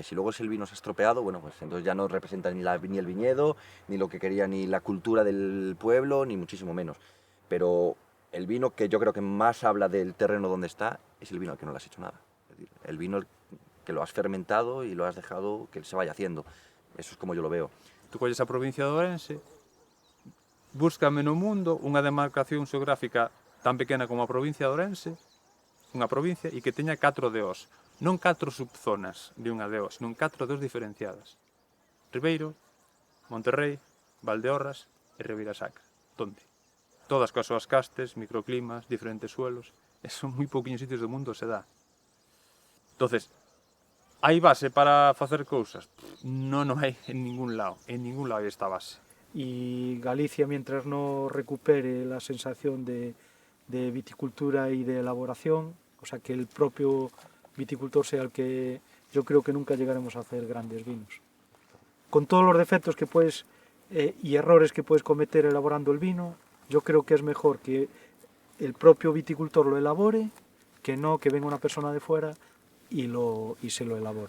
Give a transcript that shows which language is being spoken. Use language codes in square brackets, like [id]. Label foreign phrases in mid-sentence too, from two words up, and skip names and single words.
[es] Si luego el vino se ha estropeado, bueno, pues entonces ya no representa ni el viñedo, ni lo que quería, ni la cultura del pueblo, ni muchísimo menos. Pero el vino que yo creo que más habla del terreno donde está es el vino al que no le has hecho nada. Es decir, el vino que lo has fermentado y lo has dejado que se vaya haciendo. Eso es como yo lo veo. [gl] Tú colles a provincia de Ourense, búscame no mundo unha demarcación xeográfica tan pequena como a provincia de Ourense, unha provincia e que teña 4 DOs, non 4 subzonas de unha DO, senón 4 DOs diferenciadas. Ribeiro, Monterrey, Valdeorras e Ribeira Sacra. Donde? Todas coas súas castes, microclimas, diferentes suelos. Eso en moi pouquiños sitios do mundo se dá. Entonces, hai base para facer cousas? Non hai en ningún lado hai esta base. [es] Y Galicia, mientras no recupere la sensación de viticultura y de elaboración, o sea, que el propio viticultor sea el que... Yo creo que nunca llegaremos a hacer grandes vinos. Con todos los defectos que puedes y errores que puedes cometer elaborando el vino, yo creo que es mejor que el propio viticultor lo elabore, que no que venga una persona de fuera y se lo elabore.